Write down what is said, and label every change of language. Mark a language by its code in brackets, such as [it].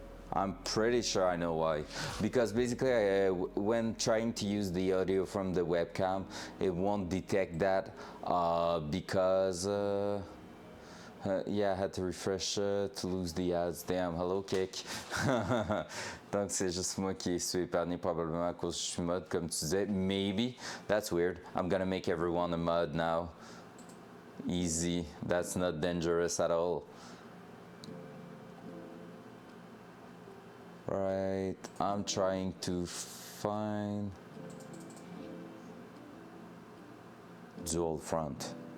[en] I'm pretty sure I know why. Because basically, when trying to use the audio from the webcam, it won't detect that because, yeah, I had to refresh to lose the ads. Damn, hello, Kick. [fr] Donc, c'est juste moi qui suis épargné probablement à cause que je suis mod, comme tu disais. [en] Maybe. That's weird. I'm gonna make everyone a mod now. Easy. That's not dangerous at all. Right, I'm trying to find dual front.